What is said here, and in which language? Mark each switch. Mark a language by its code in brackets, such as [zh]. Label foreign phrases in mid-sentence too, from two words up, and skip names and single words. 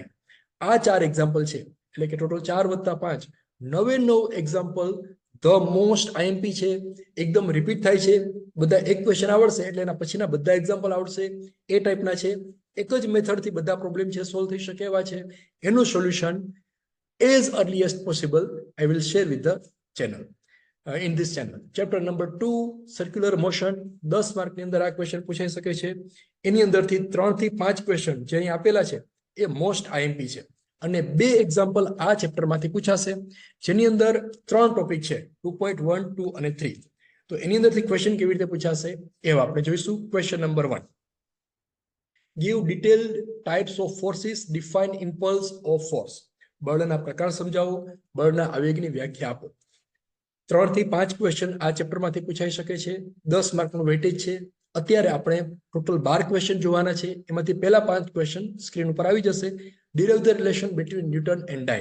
[gu] આ 4 એક્ઝામ્પલ છે એટલે કે ટોટલ 4 + 5 9 એક્ઝામ્પલ [en] the most IMP [gu] છે. એકદમ રિપીટ થાય છે. બધા એક ક્વેશ્ચન આવડશે એટલે એના પછીના બધા એક્ઝામ્પલ આવડશે. એ ટાઈપના છે. એક જ મેથડથી બધા પ્રોબ્લેમ છે સોલ્વ થઈ શકે એવા છે. એનું સોલ્યુશન [en] as earliest possible I will share with the channel, in this channel. Chapter number 2, circular motion. [gu] 10 માર્કની અંદર આ ક્વેશ્ચન પૂછાઈ શકે છે. એની અંદરથી 3 થી 5 ક્વેશ્ચન જે અહીં આપેલા છે એ મોસ્ટ આઈએમપી છે. અને 2 એક્ઝામ્પલ આ ચેપ્ટરમાંથી પૂછાશે જેની અંદર 3 ટોપિક છે, 2.1, 2 અને 3. તો એની અંદરથી ક્વેશ્ચન કેવી રીતે પૂછાશે એ આપણે જોઈશું. ક્વેશ્ચન નંબર 1, [en] give detailed types of forces, define impulse of force. [gu] બળના પ્રકાર સમજાવો, બળના આવેગની વ્યાખ્યા આપો. 3 થી 5 ક્વેશ્ચન આ ચેપ્ટરમાંથી પૂછાઈ શકે છે. 10 માર્કનું વેટેજ છે. અત્યારે આપણે ટોટલ 12 ક્વેશ્ચન જોવાના છે. એમાંથી પહેલા 5 ક્વેશ્ચન સ્ક્રીન ઉપર આવી જશે. [en] Derive the relation between Newton and dyne.